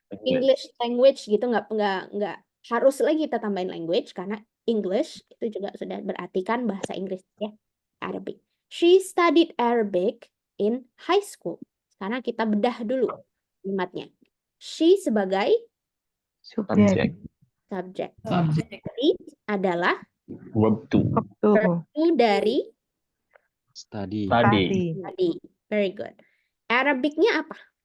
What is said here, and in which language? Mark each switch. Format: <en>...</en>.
<id>English language gitu, nggak harus lagi kita tambahin language, karena English itu juga sudah berartikan bahasa Inggris ya, Arabic.</id> <en>She studied Arabic in high school.</en> <id>Sekarang kita bedah dulu kalimatnya. She sebagai Subjek. subjek.</id> <en>Subject.</en> <id>Study adalah</id> <en>Verb 2.</en> <id>verb 2 dari</id> <en>Study.</en> <id>Tadi.</id> <en>study. Very good.</en> <id>Arabicnya apa?</id>